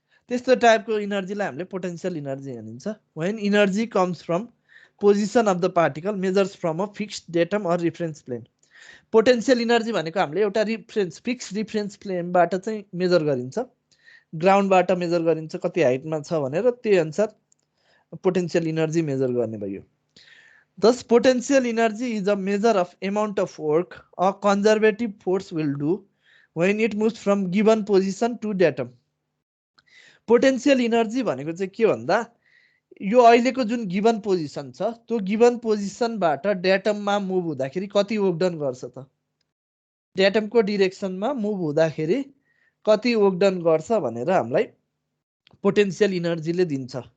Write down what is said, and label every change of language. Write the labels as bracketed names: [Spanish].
[Nepali] त्यस्तो टाइपको इनर्जीलाई हामीले पोटेन्सियल इनर्जी भनिन्छ। [English] When energy comes from position of the particle measures from a fixed datum or reference plane. [Nepali] Potential energy भनेको हामीले एउटा फिक्स्ड रिफरेन्स प्लेनबाट चाहिँ मेजर गरिन्छ, ग्राउन्डबाट मेजर गरिन्छ कति हाइटमा छ भनेर, त्यही अनुसार पोटेन्सियल इनर्जी मेजर गर्ने भयो। [English] Thus, potential energy is a measure of amount of work a conservative force will do when it moves from given position to datum. [Nepali] Potential energy भनेको चाहिँ के भन्दा यो अहिलेको जुन गिवन पोजिसन छ त्यो गिवन पोजिसनबाट डेटममा मुभ हुँदाखेरि कति वर्क डन गर्छ त, डेटमको डिरेक्सनमा मुभ हुँदाखेरि कति वर्क डन गर्छ भनेर हामीलाई पोटेन्सियल इनर्जीले दिन्छ।